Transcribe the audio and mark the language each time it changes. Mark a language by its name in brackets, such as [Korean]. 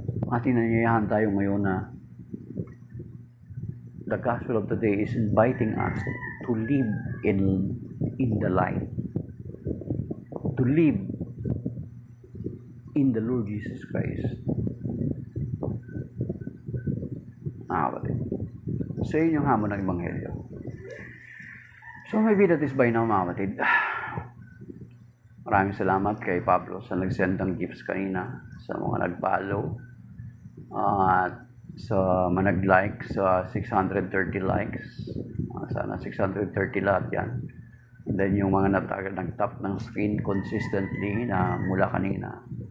[Filipino] At inanyayahan tayo ngayon na [English] the gospel of today is inviting us to live in the light, to live in the Lord Jesus Christ. [Filipino] Kapatid. Sa inyong hamon ng Ebanghelyo. [English] So maybe that is by now, [Filipino] mga kapatid. Maraming salamat kay Pablo sa nag-send ng gifts kanina, sa mga nag-follow, at sa manag-like sa 630 likes. Sana 630 lahat yan. [English] And then [Filipino] yung mga nag-tap ng screen consistently na mula kanina.